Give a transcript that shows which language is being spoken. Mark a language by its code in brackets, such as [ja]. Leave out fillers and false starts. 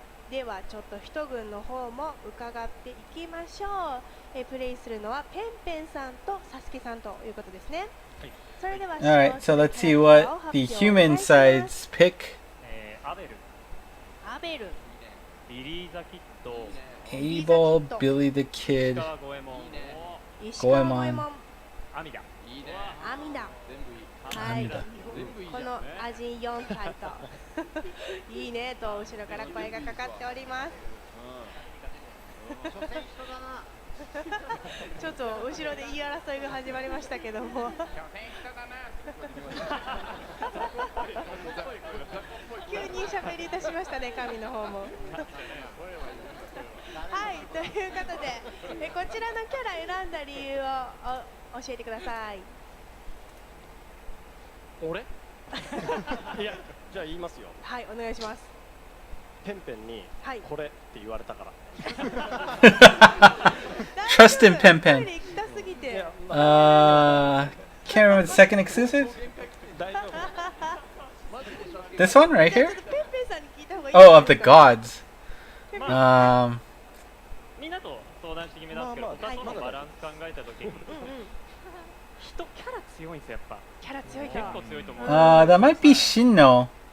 [ja] ではちょっと一軍の方も伺っていきましょう。プレイするのはペンペンさんとサスケさんということですね。それでは [en] Alright, so let's see what the human sides pick. [ja] アベル、アベル、ビリー・ザ・キッド、 [en] Abel, Billy the Kid, [ja] 石川五右衛門、石川五右衛門、アミダ。いいね。アミダ。全部いい。はい。全部いいじゃん。このアジン4体といいねと後ろから声がかかっております。ちょっと後ろで言い争いが始まりましたけども急に喋り出しましたね、神の方も。はい、ということでこちらのキャラ選んだ理由を教えてください。俺いや、じゃあ言いますよ。はい、お願いします。ペンペンにこれって言われたから。 [en] Trust in Pen Pen. [ja] 行きたすぎて。 [en] Can't remember the second exclusive? [ja] 大丈夫。 [en] This one right [ja] ちょ [en] here? [ja] っとペンペンさんに聞いた方がいい。 [en] Oh, of the gods. [ja] みんなと相談して決めたんですけど、他とのバランス考えたときに、人キャラ強いんですよ、やっぱ。キャラ強いと。結構強いと思う。 [en] that might be Shinno.